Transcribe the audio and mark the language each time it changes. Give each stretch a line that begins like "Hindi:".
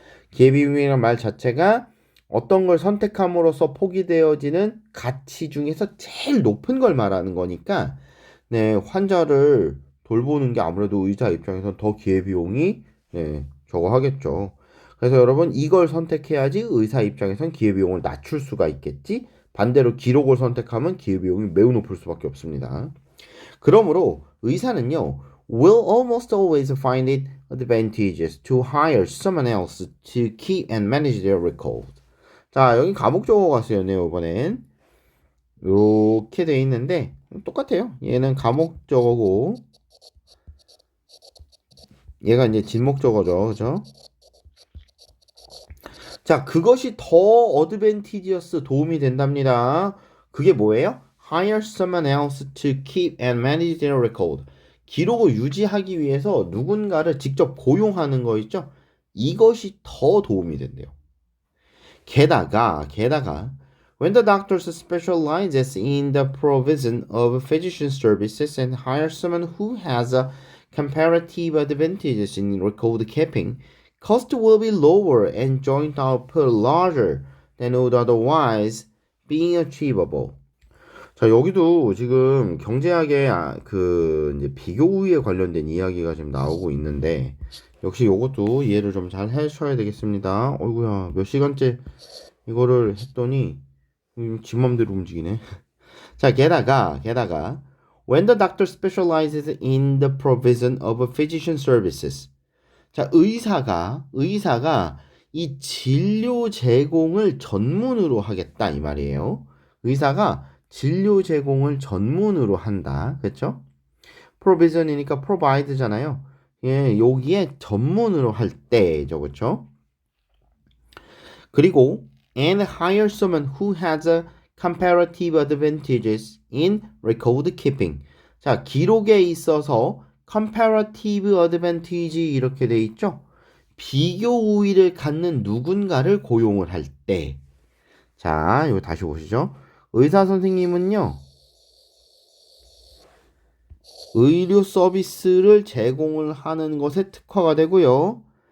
Korean: 기회비용이라는 말 자체가 어떤 걸 선택함으로써 포기되어지는 가치 중에서 제일 높은 걸 말하는 거니까 네, 환자를 돌보는 게 아무래도 의사 입장에서 더 기회비용이 네, 저거 하겠죠. 그래서 여러분 이걸 선택해야지 의사 입장에선 기회비용을 낮출 수가 있겠지. 반대로 기록을 선택하면 기회비용이 매우 높을 수밖에 없습니다. 그러므로 의사는요,
English: will almost always find it advantageous to hire someone else to keep and manage their record.
Korean: 자, 여기 가목적어가 쓰였네요, 이번엔. 이렇게 돼 있는데 똑같아요. 얘는 가목적어고 얘가 이제 진목적어죠, 그죠? 자, 그것이 더 어드밴티지어스 도움이 된답니다. 그게 뭐예요?
English: Hire someone else to keep and manage their record.
Korean: 기록을 유지하기 위해서 누군가를 직접 고용하는 거 있죠? 이것이 더 도움이 된대요. 게다가
English: when the doctor specializes in the provision of physician services and hires someone who has a comparative advantages in record keeping, cost will be lower and joint output larger than would otherwise be achievable.
Korean: 자, 여기도 지금 경제학의 그 이제 비교 우위에 관련된 이야기가 지금 나오고 있는데 역시 이것도 이해를 좀 잘 해주셔야 되겠습니다. 어이구야, 몇 시간째 이거를 했더니 지 맘대로 움직이네. 자, 게다가
English: when the doctor specializes in the provision of physician services.
Korean: 자, 의사가 이 진료 제공을 전문으로 하겠다 이 말이에요. 의사가 진료 제공을 전문으로 한다. 그렇죠? provision이니까 provide잖아요. 예, 여기에 전문으로 할 때죠. 그렇죠? 그리고
English: and hire someone who has a comparative advantages in record keeping.
Korean: 자, 기록에 있어서 comparative advantage 이렇게 돼 있죠? 비교 우위를 갖는 누군가를 고용을 할 때. 자, 이거 다시 보시죠. 의사 선생님은요, 의료 서비스를 제공을 하는 것에 특화가 되고요.